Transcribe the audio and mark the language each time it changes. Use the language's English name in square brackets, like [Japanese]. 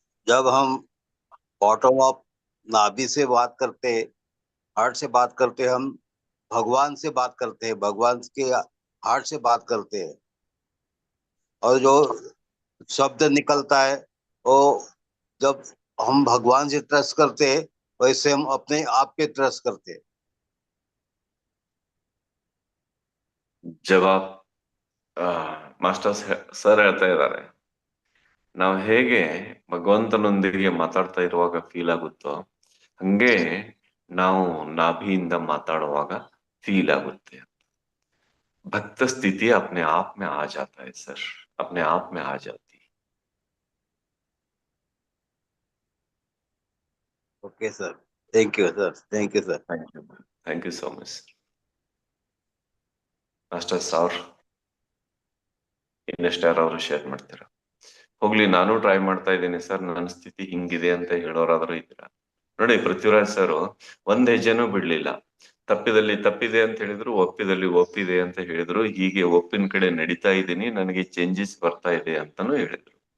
[Hindi] जब हम bottom of नाभि से बात करते, हार्ट से बात करते, हम भगवान से बात करते हैं, भगवान के हार्ट से बात करते हैं, और जो शब्द निकलता है वो जब हम भगवान से ट्रस्ट करते हैं वैसे हम अपने आप पे ट्रस्ट करते हैं। जब आप [Kannada] ಮಾಸ್ಟರ್ಸ್ ಸರ್ ಹೇಳ್ತಾ ಇದ್ದಾರೆ, ನಾವು ಹೇಗೆ ಭಗವಂತನೊಂದಿಗೆ ಮಾತಾಡ್ತಾ ಇರುವಾಗ ಫೀಲ್ ಆಗುತ್ತೋ ಹಂಗೆ ನಾವು ನಾಭಿಯಿಂದ ಮಾತಾಡುವಾಗ फील आगुत्ते। [Hindi] भक्त स्थिति अपने आप में आ जाता है सर, अपने आप में आ जाती है। [English] okay sir, thank you sir, thank you sir, thank you so much [Kannada] master sir. ಇನ್ನೆಷ್ಟು ಯಾರಾದ್ರೂ ಶೇರ್ ಮಾಡ್ತೀರಾ? ಹೋಗ್ಲಿ, ನಾನು ಟ್ರೈ ಮಾಡ್ತಾ ಇದ್ದೀನಿ ಸರ್, ನನ್ನ ಸ್ಥಿತಿ ಹಿಂಗಿದೆ ಅಂತ ಹೇಳೋರಾದ್ರೂ ಇದ್ದೀರಾ? ನೋಡಿ, ಪೃಥ್ವಿರಾಜ್ ಸರ್ ಒಂದ್ ಹೆಜ್ಜೆನೂ ಬಿಡ್ಲಿಲ್ಲ. ತಪ್ಪಿದಲ್ಲಿ ತಪ್ಪಿದೆ ಅಂತ ಹೇಳಿದ್ರು, ಒಪ್ಪಿದಲ್ಲಿ ಒಪ್ಪಿದೆ ಅಂತ ಹೇಳಿದ್ರು. ಹೀಗೆ ಒಪ್ಪಿನ ಕಡೆ ನಡೀತಾ ಇದ್ದೀನಿ, ನನಗೆ ಚೇಂಜಸ್ ಬರ್ತಾ ಇದೆ ಅಂತಾನು ಹೇಳಿದ್ರು.